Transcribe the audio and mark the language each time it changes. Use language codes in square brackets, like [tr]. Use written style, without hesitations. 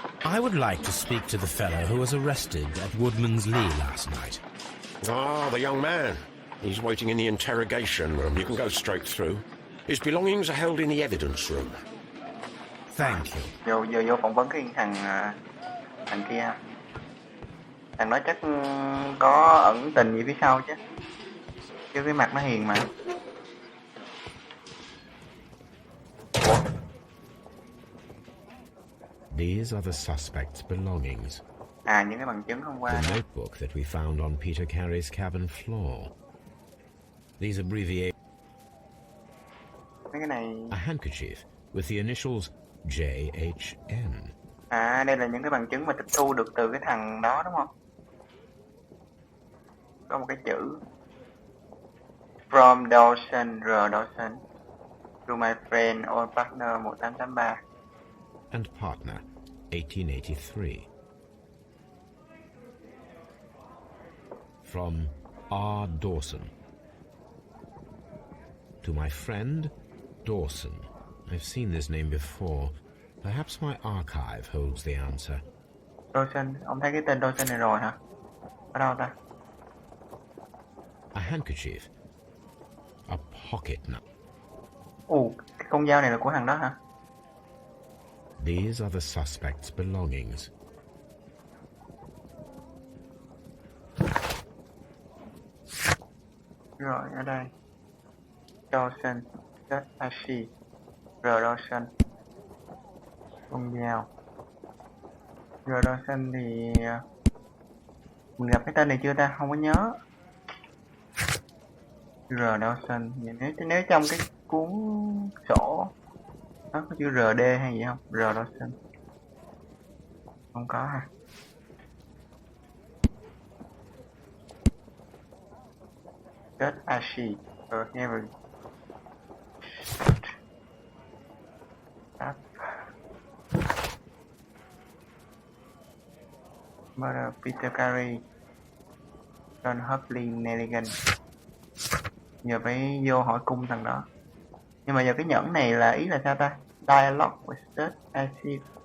[en] I would like to speak to the fellow who was arrested at Woodman's Lee last night. Ah, the young man. He's waiting in the interrogation room. You can go straight through. His belongings are held in the evidence room. Thank you. [vi] Vô phỏng vấn cái thằng kia. Thằng đó chắc có ẩn tình gì phía sau chứ. Chứ cái mặt nó hiền mà. Ủa? [en] These are the suspect's belongings. [vi] À, những cái bằng chứng hôm qua. [en] The notebook that we found on Peter Carey's cabin floor. These abbreviations. [vi] Mấy cái này. [en] A handkerchief with the initials JHN. [vi] À, đây là những cái bằng chứng mà tịch thu được từ cái thằng đó đúng không? Có một cái chữ [en] From Dawson, R. Dawson to my friend or partner 1883. And partner 1883. From R. Dawson. To my friend Dawson. I've seen this name before. Perhaps my archive holds the answer. [vi] Dawson, ông thấy cái tên Dawson này rồi hả? Ở đâu ta? [en] A handkerchief. A pocket knife. [vi] Ồ, cái con dao này là của thằng đó hả? [en] These are the suspect's belongings. [vi] Rồi, ở đây. Dawson, [en] just as she. [vi] R. Dawson. Con dao. R. Dawson thì... mình gặp cái tên này chưa ta? Không có nhớ. R. Dawson. Nếu trong cái cuốn sổ nó có chữ RD hay gì không? R. Dawson. Không có ha. [en] Just as she. Never. Up. Murder Peter Carey. John Hubley Nelligan. [vi] Giờ phải vô hỏi cung thằng đó. Nhưng mà giờ cái nhẫn này là ý là sao ta? [en] Dialogue with State Acid.